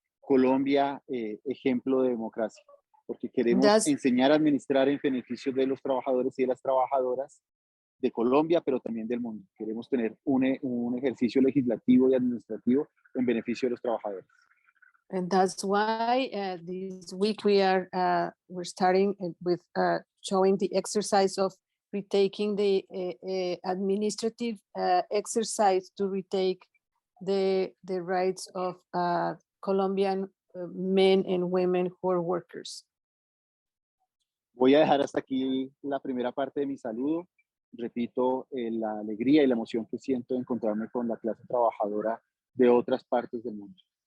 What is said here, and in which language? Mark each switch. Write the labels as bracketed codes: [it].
[es] Colombia, ejemplo de democracia, porque queremos enseñar a administrar en beneficio de los trabajadores y de las trabajadoras de Colombia, pero también del mundo. Queremos tener un ejercicio legislativo y administrativo en beneficio de los trabajadores. [en] And that's why this week we're starting with showing the exercise of retaking the administrative exercise to retake the rights of Colombian men and women who are workers. [es] Voy a dejar hasta aquí la primera parte de mi saludo. Repito, la alegría y la emoción que siento de encontrarme con la clase trabajadora de otras partes del mundo.